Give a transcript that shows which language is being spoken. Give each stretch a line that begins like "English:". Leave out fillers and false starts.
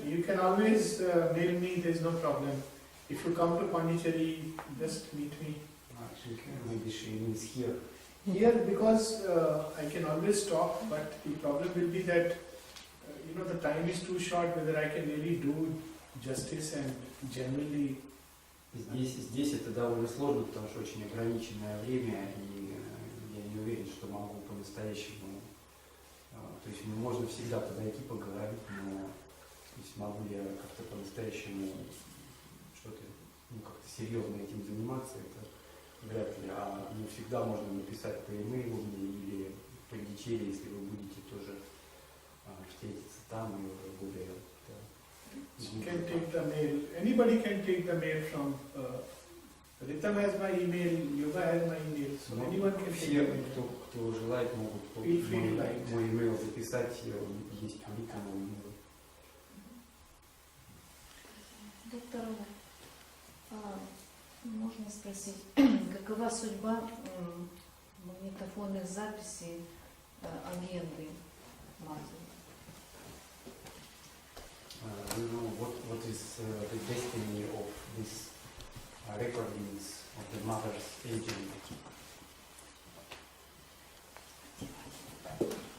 English: You can always mail me, there is no problem. If you come to Poндичерри, just meet me. Maybe she is here. Here, because I can always talk, but the problem will be that the time is too short, whether I can really do justice and generally.
Russian: Здесь это довольно сложно, потому что очень ограниченное время, и я не уверен, что могу по-настоящему. То есть можно всегда подойти, поговорить, но то есть могу я как-то по-настоящему что-то, как-то серьезно этим заниматься, это вряд ли. А всегда можно написать по имейлу или в Пондичерри, если вы будете тоже встретиться там и уже более.
English: Can take the mail. Anybody can take the mail from. Ritam has my email. Yoga has my email. So anyone can take the mail.
Russian: Кто желает, могут мой имейл записать. Есть у Ритама имейл. Доктором, можно спросить, какова судьба магнитофонных записей агенды матери?
English: What is the destiny of these recordings of the mother's aging?